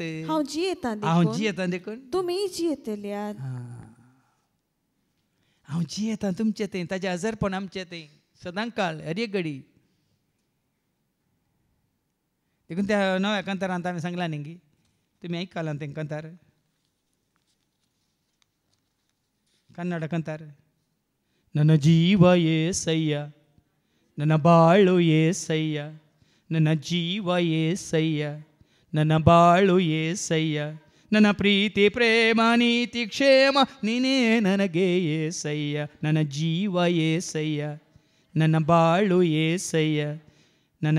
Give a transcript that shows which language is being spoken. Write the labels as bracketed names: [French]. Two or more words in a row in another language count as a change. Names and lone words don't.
[Konkani] हांव जियेतां देखून तुमी जियेतल्यात. हांव जियेतां तुमचें तें ताजें हजारपण आमचें तें सदां काळ हर एक घडी. देखून त्या नव्या कांतारांत हांवें सांगलां न्ही तुमी आयकलां तें कांतार [Kannada] ಕನ್ನಡ ಕಂತಾರ ನನ್ನ ಜೀವ ಏಸಯ್ಯ ನನ್ನ ಬಾಳು ಏಸಯ್ಯ ನನ್ನ ಜೀವ ಏಸಯ್ಯ ನನ್ನ ಬಾಳು ಏಸಯ್ಯ ನನ್ನ ಪ್ರೀತಿ ಪ್ರೇಮ ನೀತಿ ಕ್ಷೇಮ ನೀನೇ ನನಗೆ ಏಸಯ್ಯ ನನ್ನ ಜೀವ ಏಸಯ್ಯ ನನ್ನ ಬಾಳು ಏಸಯ್ಯ ನನ್ನ